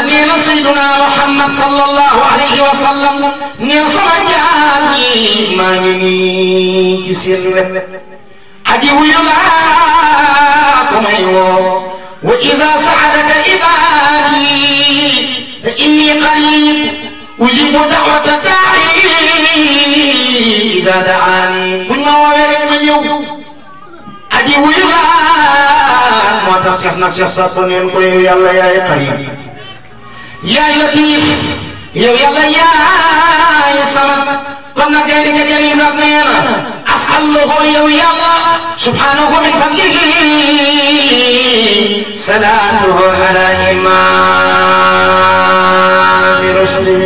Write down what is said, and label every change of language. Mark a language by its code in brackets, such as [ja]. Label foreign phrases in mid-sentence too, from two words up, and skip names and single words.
[wo] nee na sayyiduna Muhammad [ar] صلى الله عليه وسلم [wo] nee sama jaam yi maa ngi nii ci seen wet aji wuyu laa ko may woo [ar] وإذا سألك عبادي فإني قريب أجيب دعوة الداع إذا [wo] da'ani buñ ma woowee rek ma ñëw aji wuyu laa moo tax Cheikh na Cheikh Saad Bou neen ko yow yàlla yaay qarib yaay latif yow yàlla yaay samad kon nag day dëgg jëriñ sax nee na as'aluhu yow yàlla [ar] سبحانه من فضله صلاته على إمام رشد